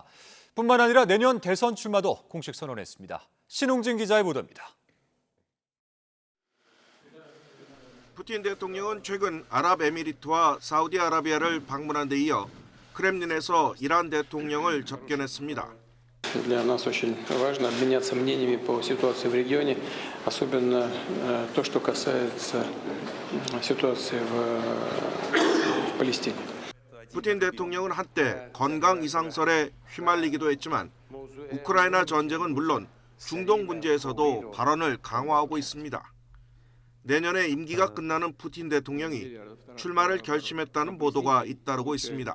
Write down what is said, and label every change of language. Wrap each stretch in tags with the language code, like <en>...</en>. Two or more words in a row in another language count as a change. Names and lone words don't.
<ko>뿐만 아니라 내년 대선 출마도 공식 선언했습니다. 신웅진 기자의 보도입니다. 푸틴 대통령은 최근 아랍에미리트와 사우디아라비아를 방문한 데 이어 크렘린에서 이란 대통령을 접견했습니다.</ko> <ru>Для нас очень важно обменяться мнениями по ситуации в регионе, особенно то, что касается ситуации в Палестине.</ru> <ko>푸틴 대통령은 한때 건강 이상설에 휘말리기도 했지만 우크라이나 전쟁은 물론 중동 문제에서도 발언을 강화하고 있습니다. 내년에 임기가 끝나는 푸틴 대통령이 출마를 결심했다는 보도가 잇따르고 있습니다.</ko>